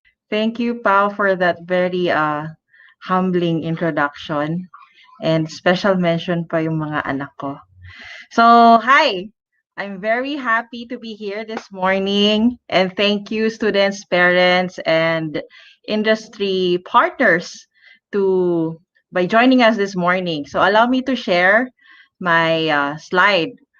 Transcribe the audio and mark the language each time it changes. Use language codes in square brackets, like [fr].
[en] Thank you, Pao, for that very humbling introduction. And special mention [tl] pa yung mga anak ko. [en] So, hi. I'm very happy to be here this morning. And thank you, students, parents, and industry partners to by joining us this morning. So allow me to share my slide.